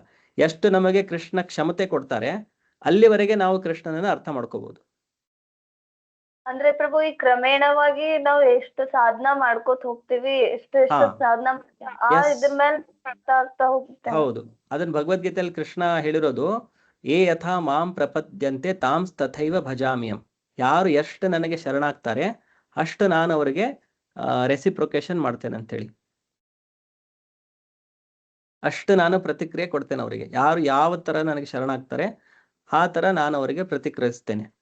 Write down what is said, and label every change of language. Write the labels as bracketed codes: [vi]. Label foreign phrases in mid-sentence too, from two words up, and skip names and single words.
[kn] ಎಷ್ಟು ನಮಗೆ ಕೃಷ್ಣ ಕ್ಷಮತೆ ಕೊಡ್ತಾರೆ ಅಲ್ಲಿವರೆಗೆ ನಾವು ಕೃಷ್ಣನನ್ನ ಅರ್ಥ ಮಾಡ್ಕೋಬಹುದು. ಅಂದ್ರೆ ಪ್ರಭು, ಈ ಕ್ರಮೇಣವಾಗಿ ನಾವು ಎಷ್ಟು ಸಾಧನಾ ಮಾಡ್ಕೋತ ಹೋಗ್ತೀವಿ, ಎಷ್ಟು ಸಾಧನಾ ಇದ್ರ ಮೇಲೆ ಆಗ್ತಾ ಹೋಗುತ್ತೆ. ಹೌದು, ಅದನ್ನ ಭಗವದ್ಗೀತೆಯಲ್ಲಿ ಕೃಷ್ಣ ಹೇಳಿರೋದು, [sa] ಏ ಯಥಾ ಮಾಂ ಪ್ರಪದ್ಯಂತೆ ತಾಂಸ್ ತಥೈವ ಭಜಾಮ್ಯಂ. [kn] ಯಾರು ಎಷ್ಟು ನನಗೆ ಶರಣಾಗ್ತಾರೆ ಅಷ್ಟು ನಾನು ಅವರಿಗೆ ರೆಸಿಪ್ರೊಕೇಶನ್ ಮಾಡ್ತೇನೆ ಅಂತೇಳಿ, ಅಷ್ಟು ನಾನು ಪ್ರತಿಕ್ರಿಯೆ ಕೊಡ್ತೇನೆ ಅವರಿಗೆ. ಯಾರು ಯಾವ ತರ ನನಗೆ ಶರಣಾಗ್ತಾರೆ ಆ ತರ ನಾನು ಅವರಿಗೆ ಪ್ರತಿಕ್ರಿಯಿಸ್ತೇನೆ.